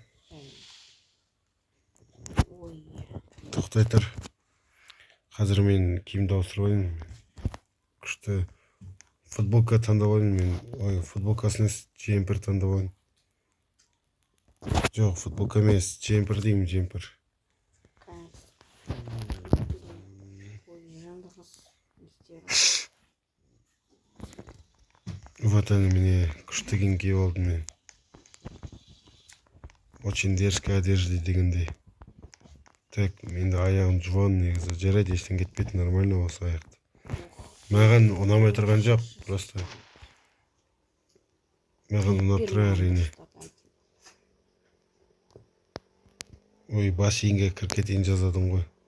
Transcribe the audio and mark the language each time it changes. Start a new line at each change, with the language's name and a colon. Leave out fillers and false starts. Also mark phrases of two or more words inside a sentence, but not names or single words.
Kazakh: Ой. Тоқтай тұр. Қазір мен киімді ауыстырып алайын. Күшті футболка таңдап алайын мен. Ой, футболкасын джемпер таңдап алайын. Жоқ, футболка емес, джемпер деймін, джемпер.
Russian: Вот они мне
Kazakh: күшті киім киіп алдым мен.
Russian: Очень дерзкая одежда дегендей.
Kazakh: Так, менде аяғым жуан негізі. Жарайды, ештен кетпейді, нормально осы аяқты. Маған ұнамай тұрған жоқ, просто. Маған ұнап тұр әрине. Ой, бассейнге кіріп кетейін жазадым ғой.